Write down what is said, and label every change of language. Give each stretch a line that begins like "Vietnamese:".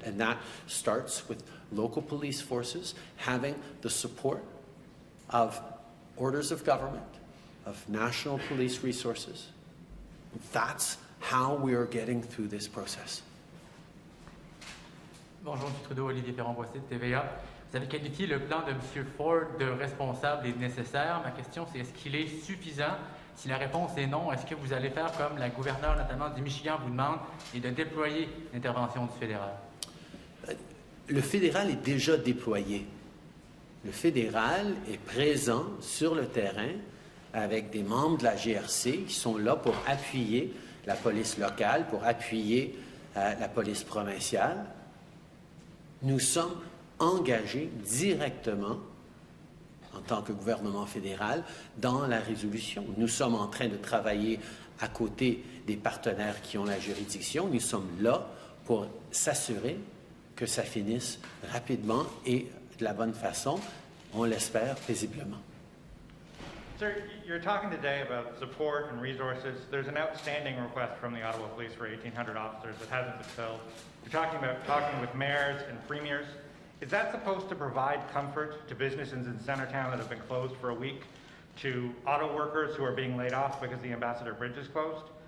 English: And that starts with local police forces having the support of orders of government, of national police resources. That's how we are getting through this process.
French: Bonjour, M. Trudeau, Olivier Perron-Boissy de TVA. Vous avez qualifié le plan de M. Ford de responsable et de nécessaire. Ma question, c'est est-ce qu'il est suffisant? Si la réponse est non, est-ce que vous allez faire comme la gouverneure, notamment du Michigan, vous demande, et de déployer l'intervention du fédéral? Le fédéral est déjà déployé. Le fédéral est présent sur le terrain avec des membres de la GRC qui sont là pour appuyer la police locale, pour appuyer la police provinciale. Nous sommes engagés directement, en tant que gouvernement fédéral, dans la résolution. Nous sommes en train de travailler à côté des partenaires qui ont la juridiction. Nous sommes là pour s'assurer que ça finisse rapidement et de la bonne façon, on l'espère paisiblement.
English: Sir, you're talking today about support and resources. There's an outstanding request from the Ottawa Police for 1,800 officers that hasn't been filled. You're talking about talking with mayors and premiers. Is that supposed to provide comfort to businesses in Centertown that have been closed for a week, to auto workers who are being laid off because the Ambassador Bridge is closed?